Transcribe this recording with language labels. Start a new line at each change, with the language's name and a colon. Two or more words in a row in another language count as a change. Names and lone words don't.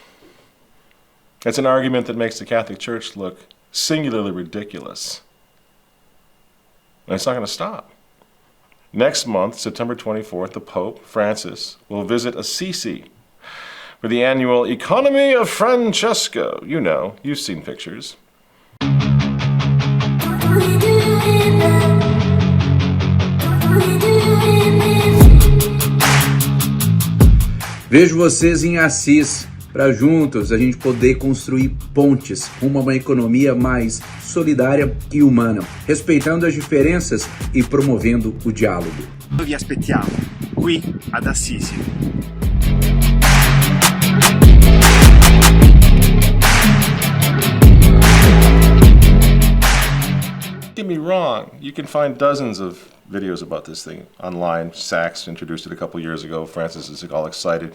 English: It's an argument that makes the Catholic Church look singularly ridiculous. And it's not going to stop. Next month, September 24th, the Pope, Francis, will visit Assisi for the annual Economy of Francesco. You know, you've seen pictures.
Portuguese: Vejo vocês em Assis, para juntos a gente poder construir pontes rumo a uma economia mais solidária e humana, respeitando as diferenças e promovendo o diálogo.
Italian: Vi aspettiamo qui ad Assisi.
English: Don't get me wrong, you can find dozens of videos about this thing online. Sachs introduced it a couple years ago. Francis is all excited.